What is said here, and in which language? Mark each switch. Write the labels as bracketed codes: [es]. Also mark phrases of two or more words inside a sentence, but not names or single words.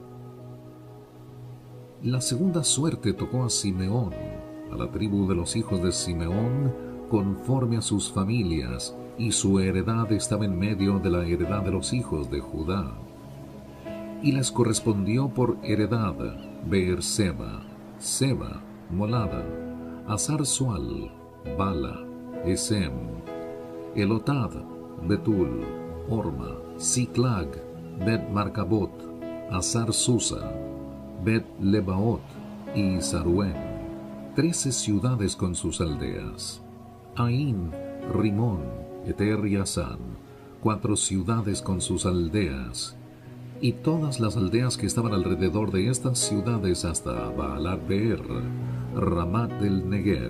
[es] La segunda suerte tocó a Simeón, a la tribu de los hijos de Simeón, conforme a sus familias, y su heredad estaba en medio de la heredad de los hijos de Judá. Y les correspondió por heredad Beerseba, Seba, Molada, Hazar-Sual, Bala, Esem, Elotad, Betul, Orma, Siclag, Bet-Marcabot, Hazar-Susa, Bet-Lebaot y Saruén, 13 ciudades con sus aldeas. Aín, Rimón, Eter y Asán, 4 ciudades con sus aldeas. Y todas las aldeas que estaban alrededor de estas ciudades hasta Baalat Beer, Ramat del Negev.